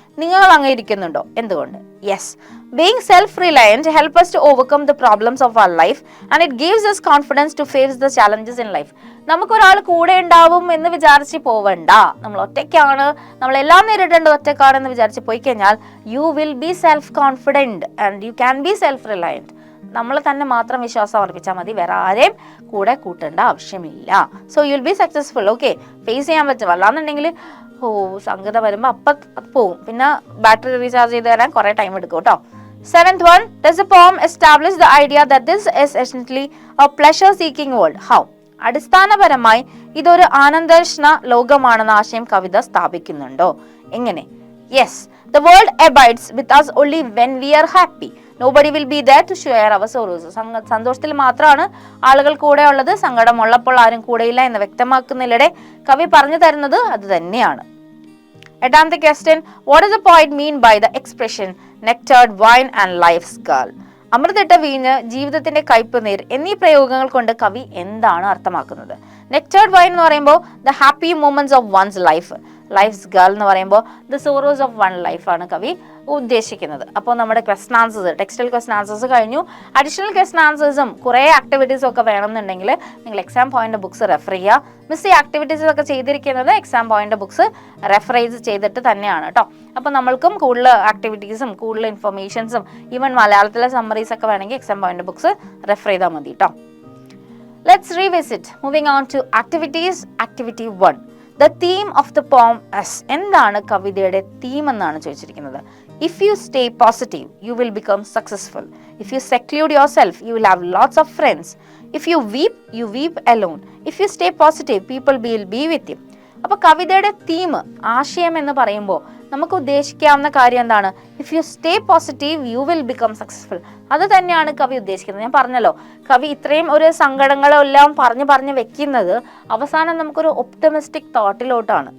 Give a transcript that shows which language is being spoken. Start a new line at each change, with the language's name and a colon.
Malayalam: നിങ്ങൾ അംഗീകരിക്കുന്നുണ്ടോ? എന്തുകൊണ്ട്?
English: Yes, being self-reliant helps us to overcome the problems of our life and it gives us confidence to face the challenges in life.
Malayalam: നമുക്കൊരാൾ കൂടെ ഉണ്ടാവും എന്ന് വിചാരിച്ച് പോവണ്ട. നമ്മൾ ഒറ്റയ്ക്കാണ്, നമ്മളെല്ലാം നേരിടേണ്ടത് ഒറ്റയ്ക്കാണെന്ന് വിചാരിച്ച് പോയി കഴിഞ്ഞാൽ
English: You will be self confident and you can be self reliant.
Malayalam: നമ്മൾ തന്നെ മാത്രം വിശ്വാസം അർപ്പിച്ചാൽ മതി, വേറെ ആരെയും കൂടെ കൂട്ടേണ്ട ആവശ്യമില്ല.
English: So you will be successful.
Malayalam: Okay, face ചെയ്യാൻ പറ്റും. അല്ലാന്നുണ്ടെങ്കിൽ സംഗത വരുമ്പോൾ അപ്പം പോകും, പിന്നെ ബാറ്ററി റീചാർജ് ചെയ്ത് തരാൻ കുറേ ടൈം എടുക്കും കേട്ടോ.
English: Seventh one, does the poem establish the idea that this is essentially a pleasure-seeking world? How?
Malayalam: അടിസ്ഥാനപരമായി ഇതൊരു ആനന്ദർഷ്ണ ലോകമാണെന്ന ആശയം കവിത സ്ഥാപിക്കുന്നുണ്ടോ? എങ്ങനെ?
English: Yes, the world abides with us only when we are happy. Nobody will be there to share our sorrows.
Malayalam: സന്തോഷത്തിൽ മാത്രമാണ് ആളുകൾ കൂടെ ഉള്ളത്, സങ്കടമുള്ളപ്പോൾ ആരും കൂടെയില്ല എന്ന് വ്യക്തമാക്കുന്നതിലൂടെ കവി പറഞ്ഞു തരുന്നത് അത് തന്നെയാണ്. എട്ടാമത്തെ question,
English: what does the poet mean by the expression nectared wine and life's gall?
Malayalam: അമൃതിട്ട വീഞ്ഞ്, ജീവിതത്തിന്റെ കയ്പ് നീർ എന്നീ പ്രയോഗങ്ങൾ കൊണ്ട് കവി എന്താണ് അർത്ഥമാക്കുന്നത്?
English: nectared wine എന്ന് പറയുമ്പോൾ the happy moments of one's life, life's gall എന്ന് പറയുമ്പോൾ the sorrows of one life
Malayalam: ആണ് കവി ഉദ്ദേശിക്കുന്നത്. അപ്പോൾ നമ്മുടെ question answers, textual question answers കഴിഞ്ഞു. അഡീഷണൽ ക്വസ്റ്റൻ ആൻസേഴ്സും കുറേ ആക്ടിവിറ്റീസും ഒക്കെ വേണമെന്നുണ്ടെങ്കിൽ നിങ്ങൾ എക്സാം പോയിന്റ് ബുക്സ് റെഫർ ചെയ്യുക. മിസ് ഈ ആക്ടിവിറ്റീസ് ഒക്കെ ചെയ്തിരിക്കുന്നത് എക്സാം പോയിന്റ് ബുക്സ് റെഫറൈസ് ചെയ്തിട്ട് തന്നെയാണ് കേട്ടോ. അപ്പോൾ നമ്മൾക്കും കൂടുതൽ ആക്ടിവിറ്റീസും കൂടുതൽ ഇൻഫർമേഷൻസും ഈവൻ മലയാളത്തിലെ സമ്മറീസ് ഒക്കെ വേണമെങ്കിൽ എക്സാം പോയിന്റ് ബുക്സ് റെഫർ ചെയ്താൽ മതി കേട്ടോ.
English: Let's revisit. Moving on to activities. Activity 1. The theme of the poem is.
Malayalam: എന്താണ് കവിതയുടെ തീം എന്നാണ് ചോദിച്ചിരിക്കുന്നത്.
English: If you stay positive, you will become successful. If you seclude yourself, you will have lots of friends. If you weep alone. If you stay positive, people will be with you.
Malayalam: അപ്പോൾ കവിതയുടെ theme, ആശയം എന്ന് പറയുമ്പോൾ നമുക്ക് ഉദ്ദേശിക്കാവുന്ന കാര്യം എന്താണ്?
English: If you stay positive you will become successful.
Malayalam: അത് തന്നെയാണ് കവി ഉദ്ദേശിക്കുന്നത്. ഞാൻ പറഞ്ഞല്ലോ, കവി ഇത്രയും ഒരു സങ്കടങ്ങളെല്ലാം പറഞ്ഞ് വെക്കുന്നത് അവസാനം നമുക്കൊരു ഒപ്റ്റമിസ്റ്റിക് തോട്ടിലോട്ടാണ്.